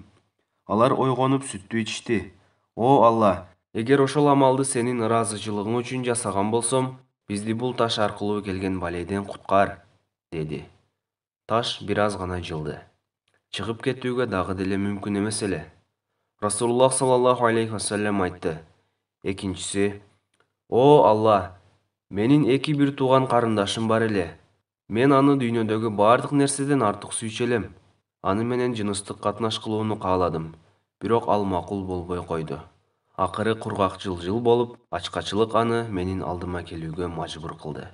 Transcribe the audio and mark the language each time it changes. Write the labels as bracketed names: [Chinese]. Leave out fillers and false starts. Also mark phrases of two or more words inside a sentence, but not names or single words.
[Kyrgyz] Алар ойгонуп сүттү ичишти. О Алла, эгер ошол амалды сенин ыраазычылыгың үчүн жасаган болсом, бизди бул таш аркылуу келген балейден куткар, деди. Таш бир аз гана жылды. Чыгып кетүүгө дагы деле мүмкүн эмес эле. Расулуллах [Arabic] صلى الله عليه وسلم [Kyrgyz] айтты. Экинчиси: О Алла, менин эки бир тууган карындашым бар эле. Мен аны дүйнөдөгү бардык нерседен артык сүйчү элем. Аны менен жыныстык катнаш кылууну кааладым, бирок ал макул болбой койду. Акыры кургак жылжыл болуп, ачкачылык аны менин алдыма келүүгө мажбур кылды.